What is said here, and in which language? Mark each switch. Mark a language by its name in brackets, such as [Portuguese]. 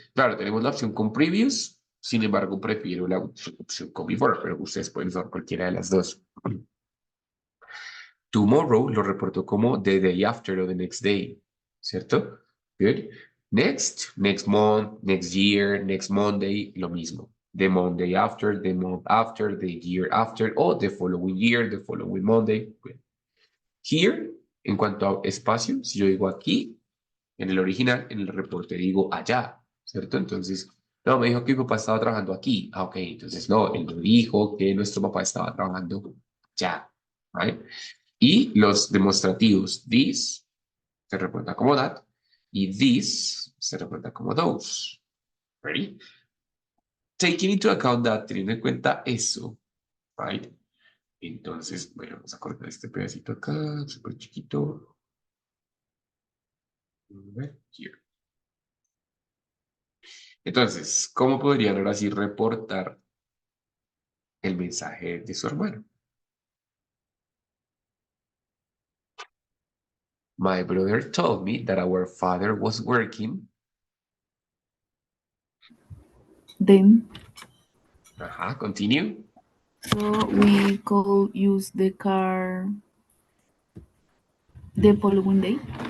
[Spanish] Claro, tenemos la opción con previous, sin embargo, prefiero la opción con before, pero ustedes pueden usar cualquiera de las dos. [English] Tomorrow [Spanish] lo reporto como [English] the day after o the next day, ¿cierto? Good. Next month, next year, next Monday, [Spanish] lo mismo. [English] The Monday after, the month after, the year after, o the following year, the following Monday. Good. [Spanish] Here, en cuanto a espacio, si yo digo aquí, en el original, en el reporte digo allá, ¿cierto? Entonces, no, me dijo que mi papá estaba trabajando aquí. Ah, ok, entonces no, él me dijo que nuestro papá estaba trabajando allá, ¿right? Y los demostrativos, this se reporta como that y this se reporta como those. Ready? [English] Taking into account that, [Spanish] teniendo en cuenta eso, [English] right? [Spanish] Entonces, bueno, vamos a cortar este pedacito acá, súper chiquito. [English] Here. [Spanish] Entonces, ¿cómo podrían ahora sí reportar el mensaje de su hermano? [English] My brother told me that our father was working. Then, Ajá, continue. so we could use the car the following day.